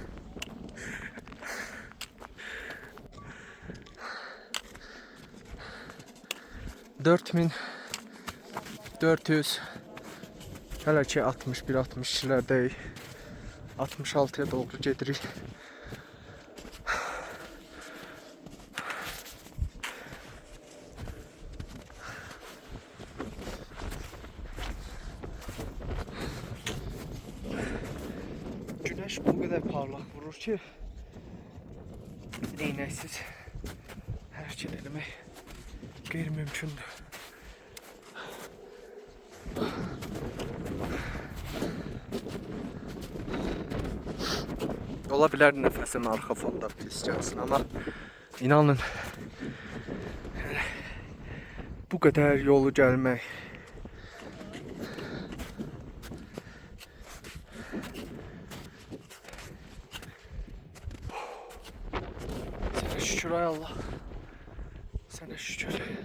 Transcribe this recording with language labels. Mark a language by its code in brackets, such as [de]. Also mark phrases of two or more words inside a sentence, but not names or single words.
[az] $4400 hələ ki 61-62'lerdəyik. 66'ya doğru gedirik. [tr] Güneş bu kadar parlak vurur ki değneksiz hareket etmek qeyri-mümkündür. [az] Ola bilər nəfəsim arxa fonda pis gəlsin, amma inanın bu qədər yolu gəlmək sənə şükür ay Allah, sənə şükür.